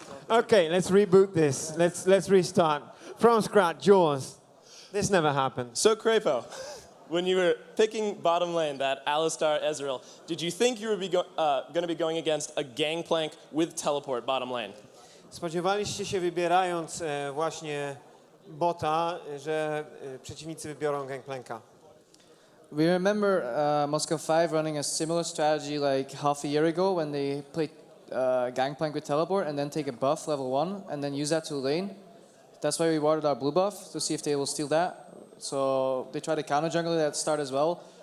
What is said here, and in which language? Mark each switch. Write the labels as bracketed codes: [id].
[en] Okay, let's reboot this. Let's restart. From scratch, Jaws. This never happened. So, Crepo, when you were picking bottom lane, that Alistar Ezreal, did you think you were going to be going against a gangplank with teleport bottom lane? [pl] Spodziewaliście się, wybierając właśnie bota, że przeciwnicy wybiorą gangplanka? [en] We remember Moscow 5 running a similar strategy like half a year ago when they played Gangplank with teleport and then take a buff level 1 and then use that to lane. That's why we warded our blue buff to see if they will steal that. So they tried to counter jungle at the start as well.